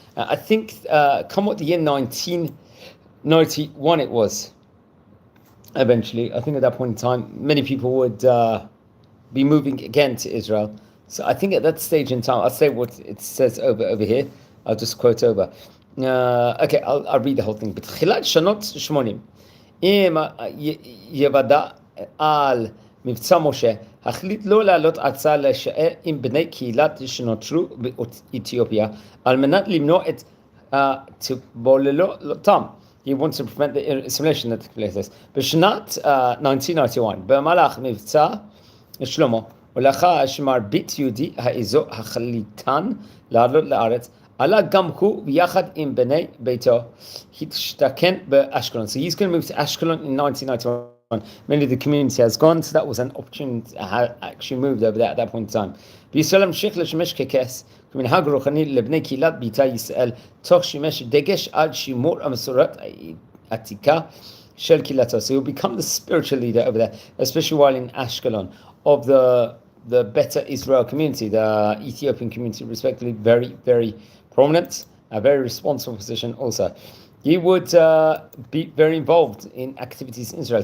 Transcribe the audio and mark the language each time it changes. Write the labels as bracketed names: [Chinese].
[English] I think, come what the year 1991 it was, eventually. I think at that point in time, many people would be moving again to Israel. So I think at that stage in time, I'll say what it says over here. I'll just quote over. Okay, I'll read the whole thing. But [Hebrew] Chilat Shanot Shmonim. אם יוודע על מבצע משה, החליט לא לעלות ארצה להישאר עם בני קהילת שנותרו באתיופיה, על מנת למנוע את תבוללותם. [English] He wants to prevent the assimilation that took place. [Hebrew] בשנת 1991, במהלך מבצע שלמה, ולאחר שמרבית יהודי האזור החליטן לעלות לארץ, עלה גם הוא ויחד עם בני ביתו, השתכן באשקלון. [English] So he's going to move to Ashkelon in 1991. Many of the community has gone, so that was an opportunity to actually moved over there at that point in time. [Hebrew] בישראל המשיך לשמש ככס, כמנהג רוחני לבני קהילת ביתא ישראל, תוך שימש דגש על שימור המסורת העתיקה של קהילתו. [English] So he'll become the spiritual leader over there, especially while in Ashkelon, of the better Israel community, the Ethiopian community, respectively, very, very prominent, a very responsible position also. He would be very involved in activities in Israel.